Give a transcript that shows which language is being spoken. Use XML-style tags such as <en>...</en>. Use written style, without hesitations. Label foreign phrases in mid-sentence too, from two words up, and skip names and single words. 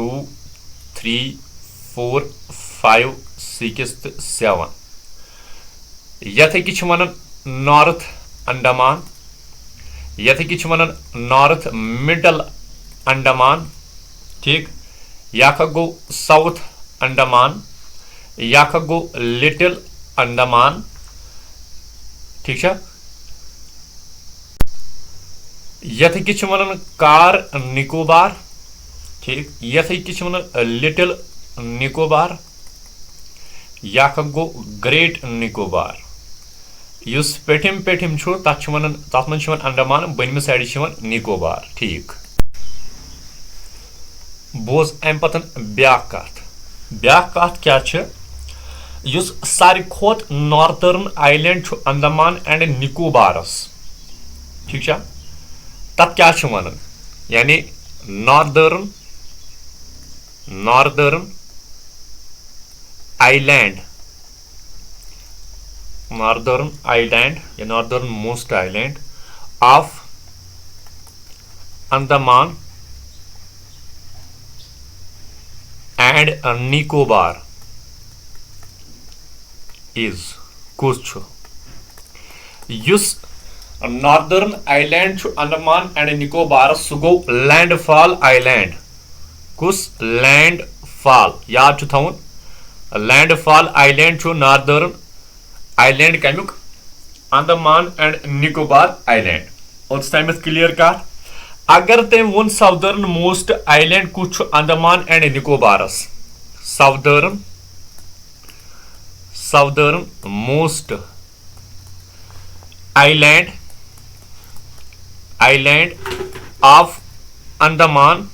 <ks>3 4 5 6 7 यथ वन नॉर्थ अंडमान यथ वन नॉर्थ मिडल अंडमान ठीक यख गो साउथ अंडमान यख गो लिटिल अंडमान</ks> <hi>ठीक है</hi> <ks>यथ वन कार निकोबार ठीक यथ वन लिटिल निकोबार यख गो ग्रेट निकोबार युस पेठिम तथ मन अंडमान बनम साइड निकोबार ठीक बोज अम पतन ब्या कत क्या युस सारी खोत</ks> <en>northern island</en> <ks>अंडमान एंड निकोबारस</ks> <hi>ठीक है</hi> <ks>तथ क्या वन यानी</ks> <en>northern island or northern most island of Andaman and Nicobar is</en> <ks>कुछ युस</ks> <en>northern island</en> <ks>अंडमान एंड निकोबार सह गो लैंडफॉल आइलैंड कुस लैंडफॉल याद थवन लैंडफॉल आइलैंड</ks> <en>northern island</en> <ks>कमुक अंडमान एंड निकोबार आइलैंड और तमें क्लियर कत अगर तम वो</ks> <en>southern most island</en> <ks>कुछ अंडमान एंड निकोबारस</ks> <en>southern most island of Andaman</en>